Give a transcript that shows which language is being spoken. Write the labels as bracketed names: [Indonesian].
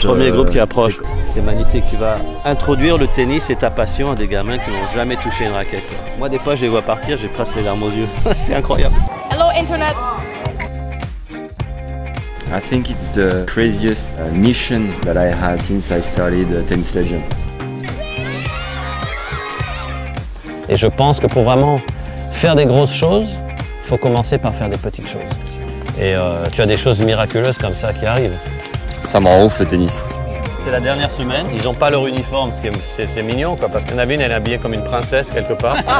[French] Premier groupe qui approche. C'est magnifique, tu vas introduire le tennis et ta passion à des gamins qui n'ont jamais touché une raquette. Moi des fois je les vois partir, j'ai presque les larmes aux yeux. C'est incroyable. [English] Hello Internet. I think it's the craziest mission that I had since I started Tennis Legend. [French] Et je pense que pour vraiment faire des grosses choses, il faut commencer par faire des petites choses. Et tu as des choses miraculeuses comme ça qui arrivent. Ça m'en ouf le tennis. C'est la dernière semaine, ils n'ont pas leur uniforme, c'est mignon quoi, parce qu'il y en a une, elle est habillée comme une princesse quelque part.